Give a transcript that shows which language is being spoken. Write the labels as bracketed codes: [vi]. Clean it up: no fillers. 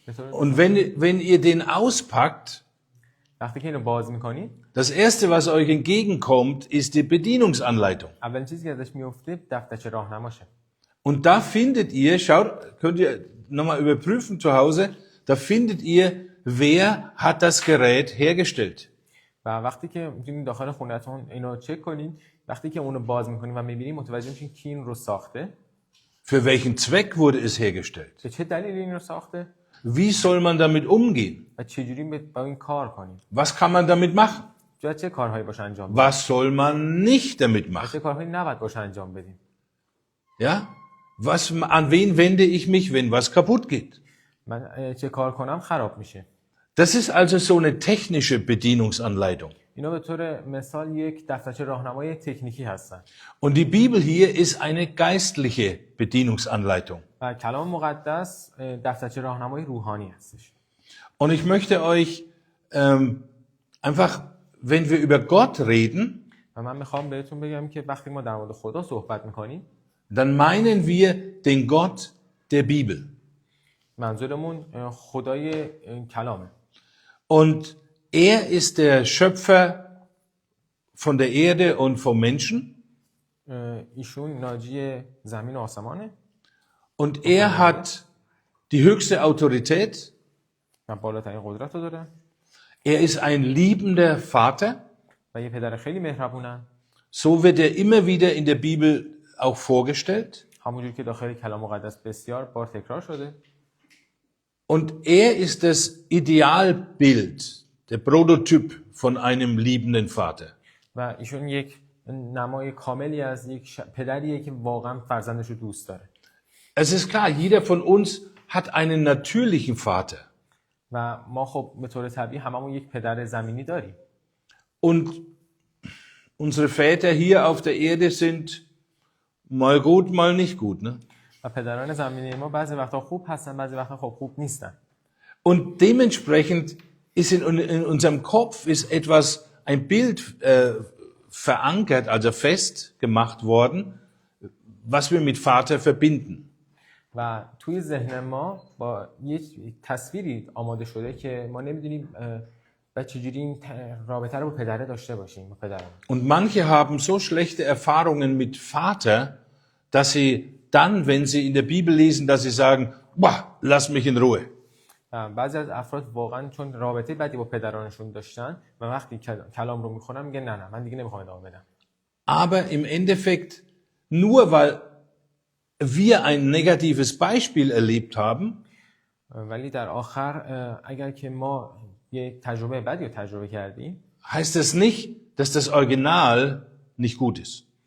[de] Und wenn ihr den auspackt, [fa] وقتی که اینو باز میکنید، [de] das erste, was euch entgegenkommt, ist die Bedienungsanleitung. [fa] اولین چیزی که ازش میفته دفترچه راهنماشه. [de] Und da findet ihr, schaut, könnt ihr nochmal überprüfen zu Hause, da findet ihr, wer hat das Gerät hergestellt. [fa] و وقتی که میتونید داخل خونه‌تون اینو چک کنین، وقتی که اونو باز میکنین و میبینید متوجه میشین کی این رو ساخته. [de] Für welchen Zweck wurde es hergestellt? [fa] به چه دلیلی این رو ساخته؟ [de] Wie soll man damit umgehen? [fa] و چجوری با این کار کنیم؟ [de] Was kann man damit machen? [fa] چه کارهایی باشه انجام بدیم؟ [de] Was soll man nicht damit [fa] چه [de] machen? [fa] کارهایی نباید باشه انجام بدیم؟ [de] Ja? An wen wende ich mich, wenn was kaputt geht? [fa] من چه کار کنم خراب میشه. [de] Das ist also so eine technische Bedienungsanleitung. [fa] اینا به طور مثال یک دفترچه راهنمای تکنیکی هستن. [de] Und die Bibel hier ist eine geistliche Bedienungsanleitung. [fa] و کلام مقدس دفترچه راهنمای روحانی هستش. [de] Und ich möchte euch einfach, wenn wir über Gott reden, [fa] و من میخوام بهتون بگم که وقتی ما در مورد خدا صحبت میکنیم، [de] dann meinen wir den Gott der Bibel. [fa] منظورمون خدای کلامه. [de] Und er ist der Schöpfer von der Erde und vom Menschen. [fa] ایشون ناجی زمین و آسمانه. [de] Und er hat die höchste Autorität. [fa] و بالاترین قدرت رو داره. [de] Er ist ein liebender Vater. [fa] و یه پدر خیلی مهربونن. [de] So wird er immer wieder in der Bibel auch vorgestellt. [fa] همونجوری که داخل کلام مقدس بسیار بار تکرار شده. [de] Und er ist das Idealbild, der Prototyp von einem liebenden Vater. [fa] و ایشون یک نمای کاملی از یک پدریه که واقعا فرزندش رو دوست داره. [de] Es ist klar, jeder von uns hat einen natürlichen Vater. [fa] و ما خب به طور طبیعی هممون یک پدر زمینی داریم. [de] Und unsere Väter hier auf der Erde sind mal gut, mal nicht gut, ne? [fa] و پدران زمینی ما بعضی وقتا خوب هستن، بعضی وقتا خب خوب نیستن. [de] Und dementsprechend ist in unserem Kopf ist etwas, ein Bild verankert, also festgemacht worden, was wir mit Vater verbinden. [fa] و توی ذهن ما با یک تصویری آماده شده که ما نمیدونیم و چجوری این رابطه رو با پدره داشته باشیم، با پدرمون. [de] Und manche haben so schlechte Erfahrungen mit Vater, dass sie dann, wenn sie in der Bibel lesen, dass sie sagen, boah, lass mich in Ruhe. [fa] بعضی از افراد واقعا چون رابطه بدی با پدرانشون داشتن و وقتی کلام رو میخونن میگن نه من دیگه نمیخوام ادامه بدم. [de] Aber im Endeffekt, nur weil wir ein negatives Beispiel erlebt haben, [fa] ولی در آخر اگر که ما یک تجربه بدی رو تجربه کردیم، [de] heißt es nicht, dass das Original nicht gut ist.